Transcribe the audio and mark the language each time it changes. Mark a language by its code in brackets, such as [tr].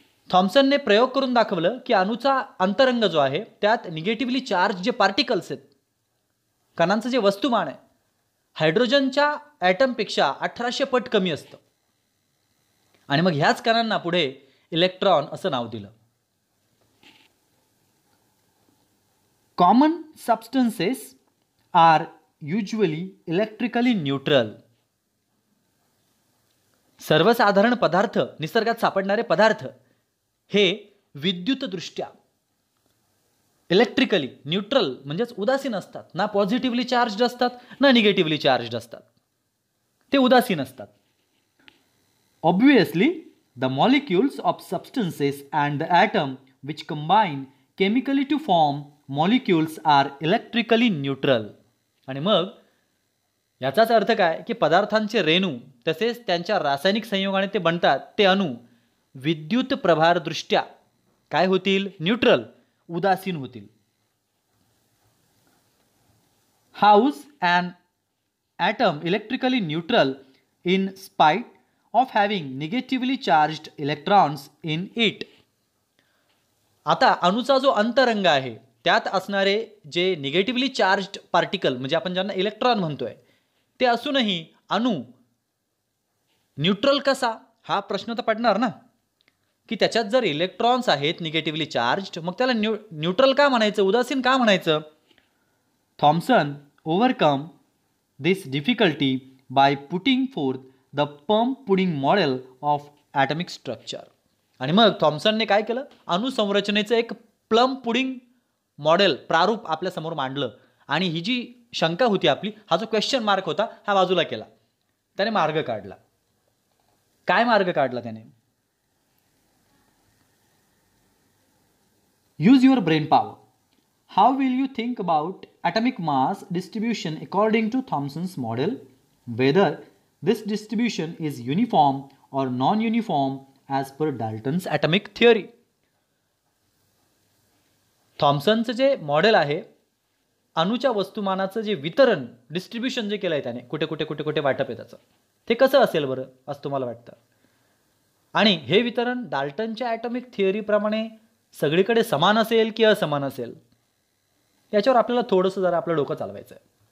[mr] थॉम्सनने प्रयोग करून दाखवलं की अणुचा अंतरंग जो आहे त्यात निगेटिव्हली चार्ज जे पार्टिकल्स आहेत, कणांचं जे वस्तुमान आहे, हायड्रोजनच्या ॲटमपेक्षा 1800 पट कमी असतं. आणि मग ह्याच कणांना पुढे इलेक्ट्रॉन असं नाव दिलं. [en] Common substances are usually electrically neutral. [mr] सर्वसाधारण पदार्थ, निसर्गात सापडणारे पदार्थ हे विद्युतदृष्ट्या इलेक्ट्रिकली न्यूट्रल म्हणजेच उदासीन असतात. ना पॉझिटिव्हली चार्ज्ड असतात ना निगेटिव्हली चार्ज्ड असतात, ते उदासीन असतात. Obviously [en] The molecules of substances and the atom which combine chemically to form molecules are electrically neutral. [mr] आणि मग याचाच अर्थ काय की पदार्थांचे रेणू तसेच त्यांच्या रासायनिक संयोगाने ते बनतात ते अणू विद्युत प्रभारदृष्ट्या काय होतील? न्यूट्रल, उदासीन होतील. [en] How's an atom electrically neutral in spite of having negatively charged electrons in it? [mr] आता अणूचा जो अंतरंग आहे त्यात असणारे जे निगेटिव्हली चार्ज्ड पार्टिकल म्हणजे आपण ज्यांना इलेक्ट्रॉन म्हणतोय ते असूनही अणू न्यूट्रल कसा? हा प्रश्न तर पडणार ना, की त्याच्यात जर इलेक्ट्रॉन्स आहेत निगेटिव्हली चार्ज्ड मग त्याला न्यूट्रल का म्हणायचं, उदासीन का म्हणायचं? [en] Thomson overcome this difficulty by putting forth the plum pudding model of atomic structure. [mr] आणि मग थॉम्सनने काय केलं? अणुसंरचनेचं एक प्लम पुडिंग मॉडेल प्रारूप आपल्या समोर मांडलं आणि ही जी शंका होती आपली, हा जो क्वेश्चन मार्क होता हा बाजूला केला. त्याने मार्ग काढला. काय मार्ग काढला त्याने? [en] Use your brain power. How will you think about atomic mass distribution according to Thomson's model? Whether this distribution is uniform or non-uniform as per Dalton's atomic theory. [mr] थॉम्सनचं जे मॉडेल आहे अणूच्या वस्तुमानाचं जे वितरण डिस्ट्रीब्युशन जे केलं आहे त्याने कुठे कुठे कुठे कुठे वाटप आहे त्याचं ते कसं असेल बरं असं तुम्हाला वाटतं? आणि हे वितरण डाल्टनच्या ॲटॉमिक थिअरीप्रमाणे सगळीकडे समान असेल की असमान असेल याच्यावर आपल्याला थोडंसं जरा आपलं डोकं चालवायचं आहे.